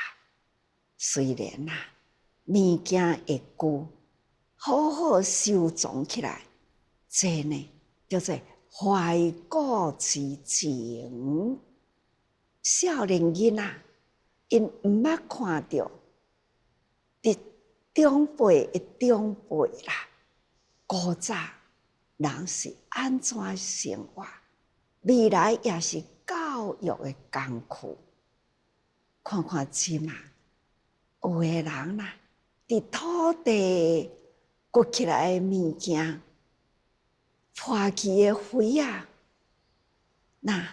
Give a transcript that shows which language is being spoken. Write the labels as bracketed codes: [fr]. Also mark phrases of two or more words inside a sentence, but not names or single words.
[nan] 虽然啦，物件会旧，好好收藏起来，这呢叫做怀古之情。少年囡仔，因毋捌看到伫长辈的长辈啦，古早人是安怎生活，未来也是教育的工具。看看即嘛，有的人啦，伫土地掘起来的物件，破去的灰啊，那